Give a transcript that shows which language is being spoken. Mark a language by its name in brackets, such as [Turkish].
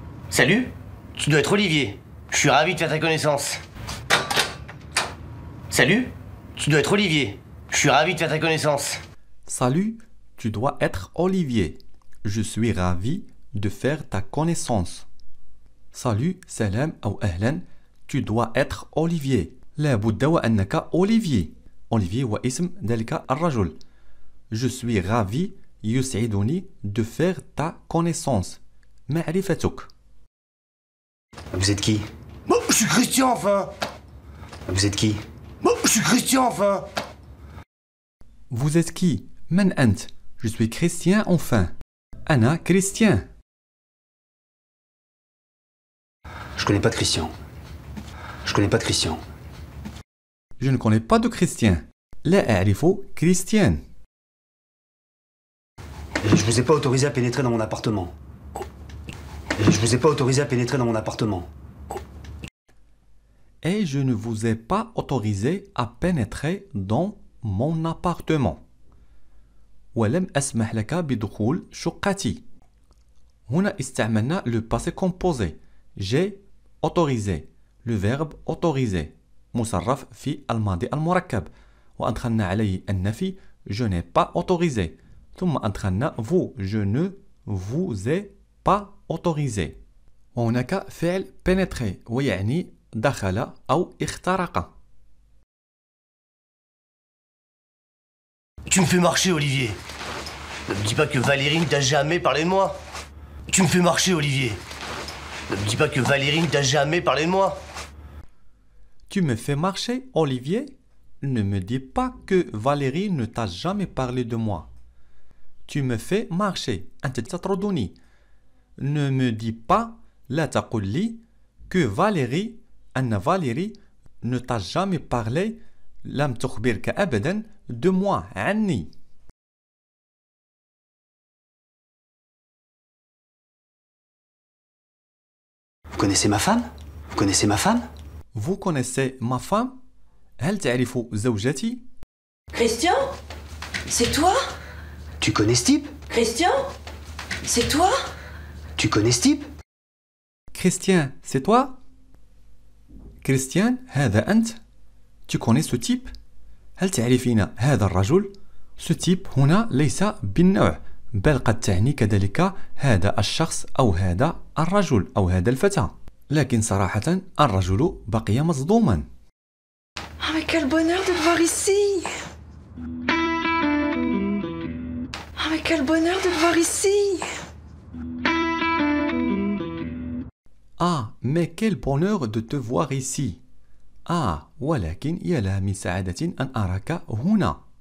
[French] Salut, tu dois être Olivier. Je suis ravi de faire ta connaissance. Salut, tu dois être Olivier. Je suis ravi de faire ta connaissance. Salut, tu dois être Olivier. Je suis ravi de faire ta connaissance. [Arabic] Salut, salam أو أهلا. [French] Tu dois être Olivier. [Arabic] لابد وأنك Olivier. Olivier هو اسم ذلك الرجل. [French] Je suis ravi [Arabic] يسعدني [French] de faire ta connaissance. [Arabic] معرفتك. [French] Vous êtes qui? Bon, je suis Christian enfin. Vous êtes qui? Bon, je suis Christian enfin. Vous êtes qui? [Arabic] من أنت? [French] Je suis Christian enfin. [Arabic] أنا [French] Christian. Je connais pas de Christian. Je connais pas de Christian. Je ne connais pas de Christian. [Arabic] لا أعرف Christian. [French] Et je vous ai pas autorisé à pénétrer dans mon appartement. Et je vous ai pas autorisé à pénétrer dans mon appartement. Et je ne vous ai pas autorisé à pénétrer dans mon appartement. [Arabic] ولم أسمح لك بدخول شقتي. هنا استعملنا le passé composé. [French] J'ai autorisé. Le verbe autoriser. [Arabic] مصرف في الماضي المركب. وأدخلنا عليه النفي [French] je n'ai pas autorisé. [Arabic] ثم أدخلنا vous. [French] Je ne vous ai pas autorisé. [Arabic] وهناك فعل pénétrer ويعني دخل أو اخترق. [French] Tu me fais marcher, Olivier. Ne me dis pas que Valérie ne t'a jamais parlé de moi. Tu me fais marcher, Olivier. Ne me dis pas que Valérie ne t'a jamais parlé de moi. Tu me fais marcher, Olivier? Ne me dis pas que Valérie ne t'a jamais parlé de moi. Tu me fais marcher. [Arabic] أنت تطردني. [French] Ne me dis pas, [Arabic] لا تقل لي, [French] que Valérie, [Arabic] أن [French] Valérie ne t'a jamais parlé, [Arabic] لم تخبرك أبدا, [French] de moi, [Arabic] عني. [French] Vous connaissez ma femme? Vous connaissez ma femme? Vous connaissez ma femme? [Arabic] هل تعرف زوجتي؟ [French] Christian? C'est toi? Tu connais ce type? Christian? C'est toi? Tu connais ce type? Christian, c'est toi? Christian, [Arabic] هذا أنت؟ [French] Tu connais ce type? [Arabic] هل تعرفين هذا الرجل؟ Ce type هنا ليس بالنوع، بل قد تعني كذلك هذا الشخص أو هذا الرجل أو هذا الفتى. لكن صراحة الرجل بقي مصدوما. [French] Ah mais quel bonheur de te voir ici! Ah mais quel bonheur de te voir ici! Ah, mais quel bonheur de te voir ici. [Arabic] Ah, ولكن يا لها من سعادة أن أراك هنا.